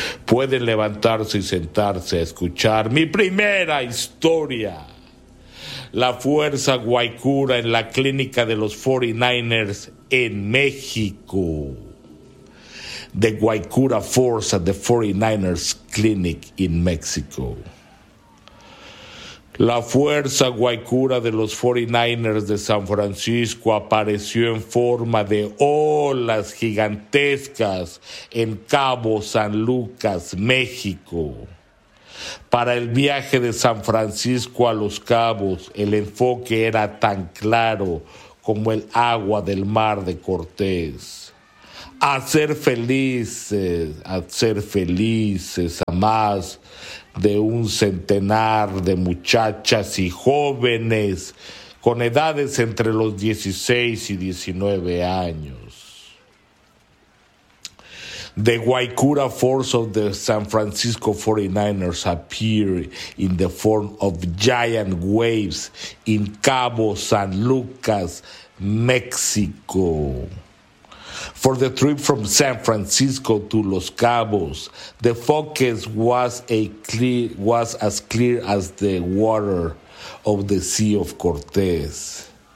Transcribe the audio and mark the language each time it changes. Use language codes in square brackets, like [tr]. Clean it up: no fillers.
[es] Pueden levantarse y sentarse a escuchar mi primera historia. La fuerza guaycura en la clínica de los 49ers en México. [en] The Guaycura Force at the 49ers Clinic in Mexico. [es] La fuerza guaycura de los 49ers de San Francisco apareció en forma de olas gigantescas en Cabo San Lucas, México. Para el viaje de San Francisco a Los Cabos, el enfoque era tan claro como el agua del mar de Cortés. A ser felices a más de un centenar de muchachas y jóvenes con edades entre los 16 y 19 años. [en] The Guaycura Force of the San Francisco 49ers appeared in the form of giant waves in Cabo San Lucas, Mexico. For the trip from San Francisco to Los Cabos, the focus was as clear as the water of the Sea of Cortez.